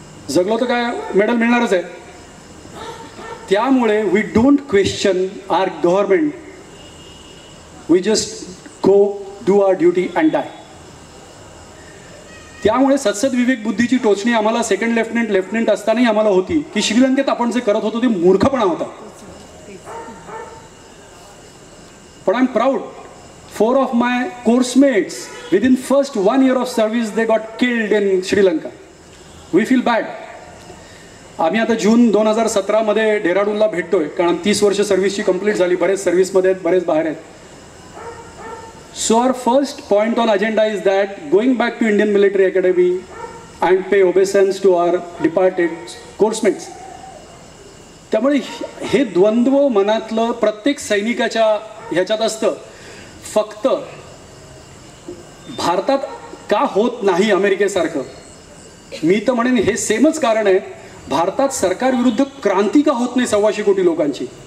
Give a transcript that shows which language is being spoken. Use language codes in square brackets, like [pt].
[mr] जगलो तर काय मेडल मिळणारच आहे. त्यामुळे [en] We don't question our government, we just go do our duty and die. [mr] त्यामुळे सत्सद विवेक बुद्धीची टोचणी आम्हाला सेकंड लेफ्टनंट असतानाही आम्हाला होती की श्रीलंकेत आपण जे करत होतो ते मूर्खपणा होता. [en] पण I am proud, 4 of my course mates within first 1 year of service they got killed in Sri Lanka. We feel bad. [mr] आम्ही आता जून 2017 मध्ये डेहराडूनला भेटतोय कारण 30 वर्ष सर्व्हिसची कंप्लीट झाली. बरेच सर्व्हिसमध्ये आहेत, बरेच बाहेर आहेत. [en] So our first point on agenda is that going back to Indian Military Academy and pay obeisance to our departed coursemates. [mr] त्यामुळे हे द्वंद्व मनातलं प्रत्येक सैनिकाच्या ह्याच्यात असतं. फक्त भारतात का होत नाही अमेरिकेसारखं, मी तर म्हणेन हे सेमच कारण आहे. भारतात सरकार विरुद्ध क्रांती का होत नाही 125 कोटी लोकांची?